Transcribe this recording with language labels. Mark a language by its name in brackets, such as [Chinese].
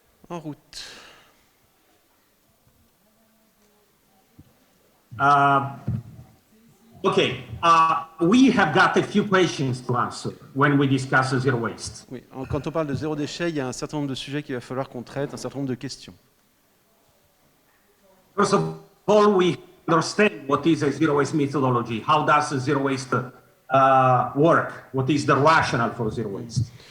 [French] En route. [English] Okay, we have got a few questions to answer when we discuss zero waste. [French] Oui. Quand on parle de zéro déchet, il y a un certain nombre de sujets qu'il va falloir qu'on traite, un certain nombre de questions. [English] First of all, we understand what is a zero waste methodology. How does zero waste work? What is the rationale for zero waste?